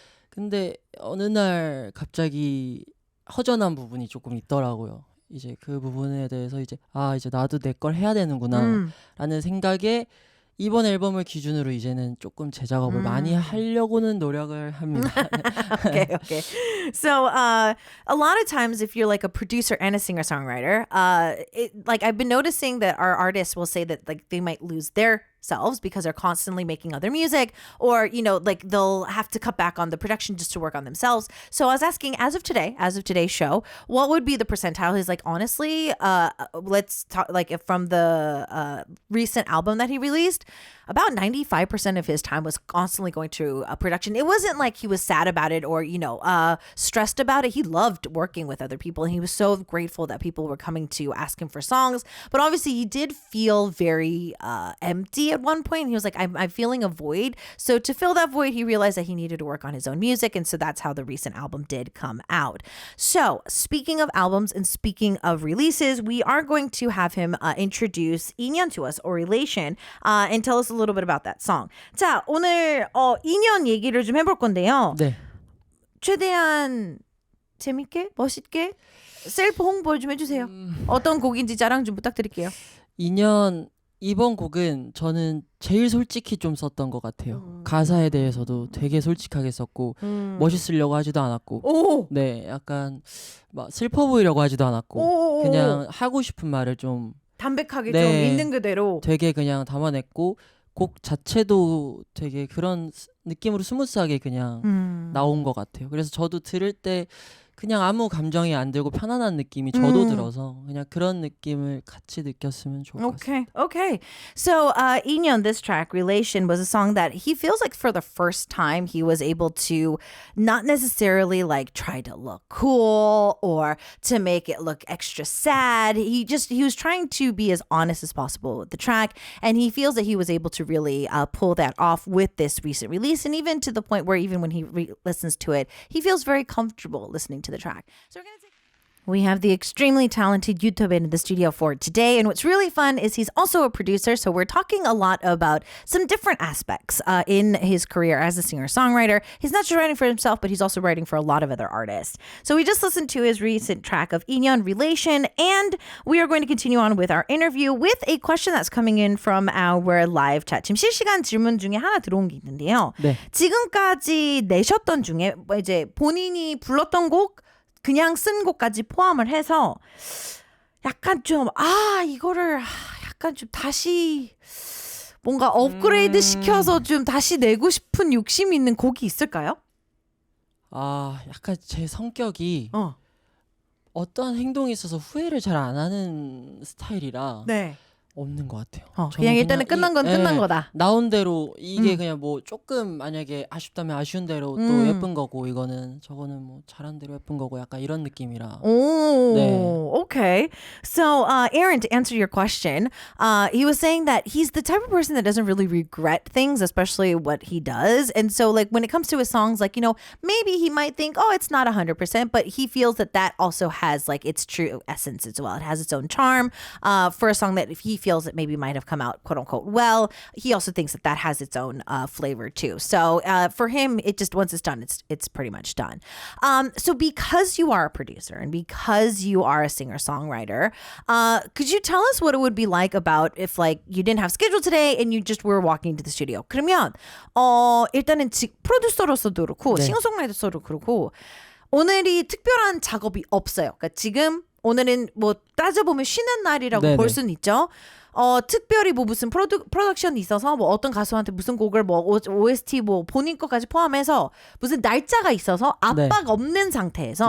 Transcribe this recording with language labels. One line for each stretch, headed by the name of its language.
Korean: 근데 어느 날 갑자기 허전한 부분이 조금 있더라고요. 이제 그 부분에 대해서 이제 나도 내 걸 해야 되는구나 라는 생각에 이번 앨범을 기준으로 이제는 조금 재작업을 많이 하려고는 노력을 합니다.
English: Okay. So, a lot of times, if you're like a producer and a singer-songwriter, like I've been noticing that our artists will say that like they might lose their selves because they're constantly making other music, or like they'll have to cut back on the production just to work on themselves. So I was asking, as of today's show, what would be the percentile? He's like, honestly, let's talk like if from the recent album that he released, about 95% of his time was constantly going to production. It wasn't like he was sad about it or stressed about it. He loved working with other people, and he was so grateful that people were coming to ask him for songs. But obviously, he did feel very empty at one point. He was like, I'm feeling a void. So to fill that void, he realized that he needed to work on his own music. And so that's how the recent album did come out. So speaking of albums and speaking of releases, we are going to have him introduce 2년 to us, or Relation, and tell us a little bit about that song.
Korean: 자, 오늘 2년 얘기를 좀 해볼 건데요. 네. 최대한 재밌게, 멋있게 셀프 홍보 좀 해주세요. 어떤 곡인지 자랑 좀 부탁드릴게요. 2년 이번 곡은 저는 제일 솔직히 좀 썼던 것 같아요. 가사에 대해서도 되게 솔직하게 썼고 멋있으려고 하지도 않았고 오! 네, 약간 막 슬퍼 보이려고 하지도 않았고 오! 그냥 하고 싶은 말을 좀 담백하게 네. 좀 있는 그대로 되게 그냥 담아냈고 곡 자체도 되게 그런 느낌으로 스무스하게 그냥 나온 것 같아요. 그래서 저도 들을 때 그냥 아무 감정이 안 들고 편안한 느낌이 저도 들어서 그냥 그런 느낌을 같이 느꼈으면 좋을 것 같습니다.
English: Okay. So, 2년, this track, Relation, was a song that he feels like for the first time he was able to not necessarily like try to look cool or to make it look extra sad. He was trying to be as honest as possible with the track, and he feels that he was able to really pull that off with this recent release, and even to the point where even when he listens to it, he feels very comfortable listening to the track. So we have the extremely talented YouTuber in the studio for today. And what's really fun is he's also a producer. So we're talking a lot about some different aspects in his career as a singer-songwriter. He's not just writing for himself, but he's also writing for a lot of other artists. So we just listened to his recent track of 2년 Relation. And we are going to continue on with our interview with a question that's coming in from our live chat.
Korean: 지금 실시간 질문 중에 하나 들어온 게 있는데요. 네. 지금까지 내셨던 중에 이제 본인이 불렀던 곡 그냥 쓴 곡까지 포함을 해서 약간 좀 이거를 약간 좀 다시 뭔가 업그레이드 시켜서 좀 다시 내고 싶은 욕심이 있는 곡이 있을까요? 약간 제 성격이 어떠한 행동에 있어서 후회를 잘 안 하는 스타일이라 네. 없는 것 같아요. 그냥 일단은 끝난 건 끝난 거다. 나온 대로 이게 그냥 뭐 조금 만약에 아쉽다면 아쉬운 대로 또 예쁜 거고 저거는 뭐 잘한 대로 예쁜 거고 약간 이런 느낌이라.
English: Okay. So, Aaron, to answer your question, he was saying that he's the type of person that doesn't really regret things, especially what he does. And so, like, when it comes to his songs, like, maybe he might think, it's not 100%, but he feels that also has, like, its true essence as well. It has its own charm. For a song that if he feels it maybe might have come out, quote unquote, well, he also thinks that has its own flavor too. So, for him, it just, once it's done, it's pretty much done. So because you are a producer and because you are a singer-songwriter, could you tell us what it would be like about if like you didn't have schedule today and you just were walking into the studio?
Korean: 그러면 일단은 프로듀서로서도 그렇고 네. 싱어송라이터로서도 그렇고 오늘이 특별한 작업이 없어요. 그러니까 지금 오늘은 뭐 따져보면 쉬는 날이라고 네네. 볼 수는 있죠. 특별히 뭐 무슨 프로덕션이 있어서 뭐 어떤 가수한테 무슨 곡을 뭐 OST 뭐 본인 것까지 포함해서 무슨 날짜가 있어서 압박 없는 상태에서